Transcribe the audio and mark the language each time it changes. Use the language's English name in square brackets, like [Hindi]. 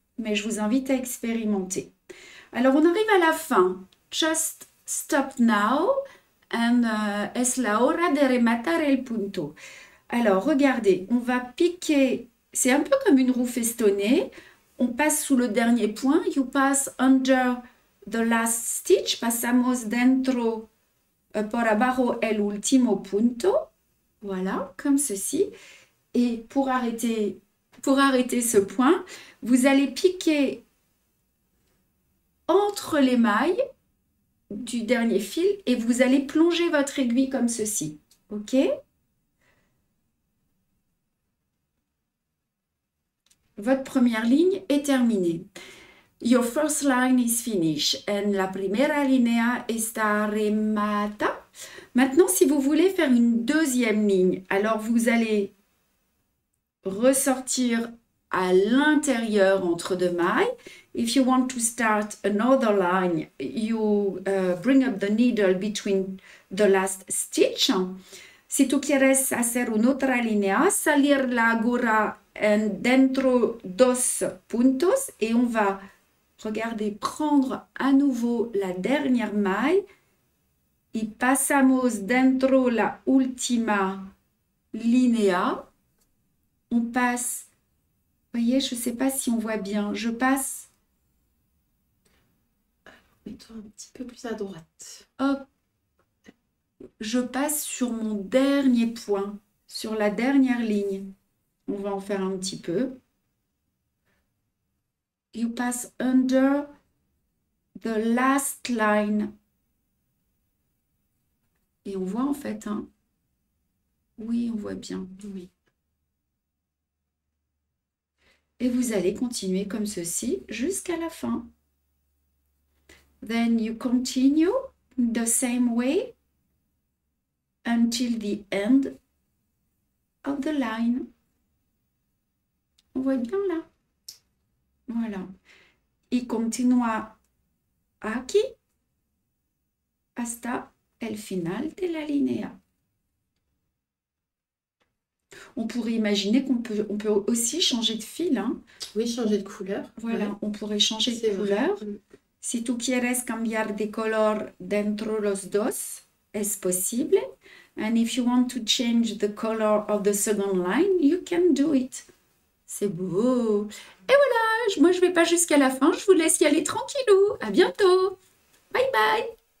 [French] Mais je vous invite à expérimenter. Alors, on arrive à la fin. [English] Just stop now and [Spanish] es la hora de rematar el punto. [French] Alors, regardez, on va piquer, c'est un peu comme une roue festonnée. On passe sous le dernier point. [English] You pass under the last stitch. [Spanish] Pasamos dentro por abajo el último punto. [French] Voilà, comme ceci. Et pour arrêter ce point, vous allez piquer entre les mailles du dernier fil et vous allez plonger votre aiguille comme ceci. OK? Votre première ligne est terminée. [English] Your first line is finished. [Spanish] And la primera línea está remata. [French] Maintenant, si vous voulez faire une deuxième ligne, alors vous allez ressortir à l'intérieur entre deux mailles. [English] If you want to start another line, you bring up the needle between the last stitch. [Spanish] Si tú quieres hacer una otra línea, salir la aguja dentro dos puntos [French] et on va, regardez, prendre à nouveau la dernière maille [Spanish] y pasamos dentro la última línea. [French] On passe, vous voyez, je ne sais pas si on voit bien, je passe. Mets-toi un petit peu plus à droite. Hop, je passe sur mon dernier point, sur la dernière ligne. On va en faire un petit peu. [English] You pass under the last line. [French] Et on voit en fait, hein. Oui, on voit bien. Oui. Et vous allez continuer comme ceci jusqu'à la fin. [English] Then you continue the same way until the end of the line. [French] On voit bien là. Voilà. [Spanish] Y continúa aquí hasta el final de la línea. [French] On pourrait imaginer qu'on peut aussi changer de fil, hein. Oui, changer de couleur. Voilà, Ouais. on pourrait changer C'est de vrai. couleur. [Spanish] Si tú quieres cambiar de color dentro los dos, es posible. [English] And if you want to change the color of the second line, you can do it. [French] C'est beau. Et voilà, moi je vais pas jusqu'à la fin, je vous laisse y aller tranquillou. À bientôt. Bye bye.